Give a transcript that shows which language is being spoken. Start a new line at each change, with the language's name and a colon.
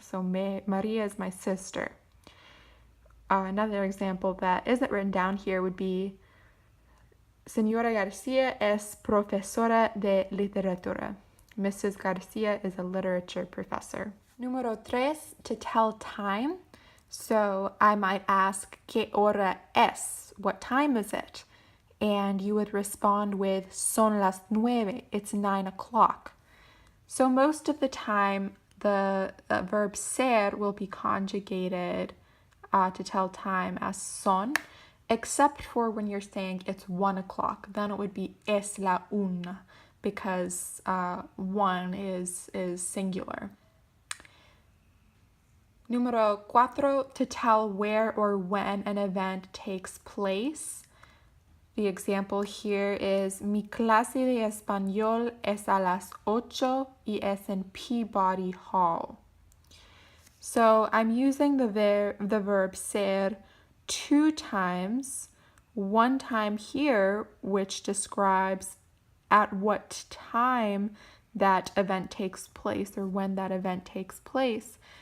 English: So María is my sister. Another example that isn't written down here would be
Spanish: Señora Garcia es profesora de literatura.
English: Mrs. Garcia is a literature professor.
Spanish: Número tres,
English: to tell time. So I might ask,
Spanish: ¿Qué hora es?
English: What time is it? And you would respond with,
Spanish: son las 9.
English: It's 9 o'clock. So most of the time, the verb ser will be conjugated to tell time as son, except for when you're saying it's 1 o'clock. Then it would be
Spanish: es la una,
English: because one is singular.
Spanish: Número cuatro,
English: to tell where or when an event takes place. The example here is
Spanish: mi clase de español es a las 8 y es en Peabody Hall.
English: So I'm using the verb ser 2 times, 1 time here, which describes at what time that event takes place or when that event takes place.